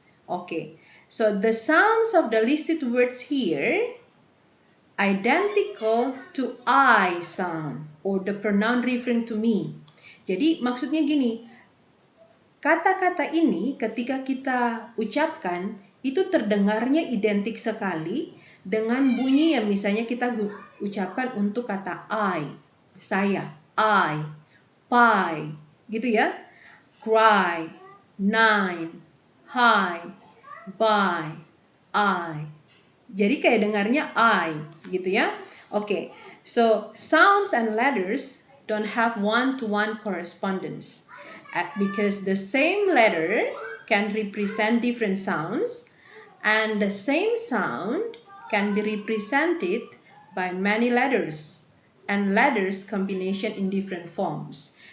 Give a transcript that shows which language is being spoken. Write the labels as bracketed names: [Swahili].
[English] Okay, so the sounds of the listed words here identical to I sound or the pronoun referring to me. [Indonesian] Jadi maksudnya gini, kata-kata ini ketika kita ucapkan itu terdengarnya identik sekali dengan bunyi yang misalnya kita ucapkan untuk kata I, saya, I, pie, gitu ya. [English] Cry, 9, high, buy, I. [Indonesian] Jadi kayak dengarnya I, gitu ya. [English] Okay, so sounds and letters don't have one-to-one correspondence because the same letter can represent different sounds and the same sound can be represented by many letters and letters combination in different forms.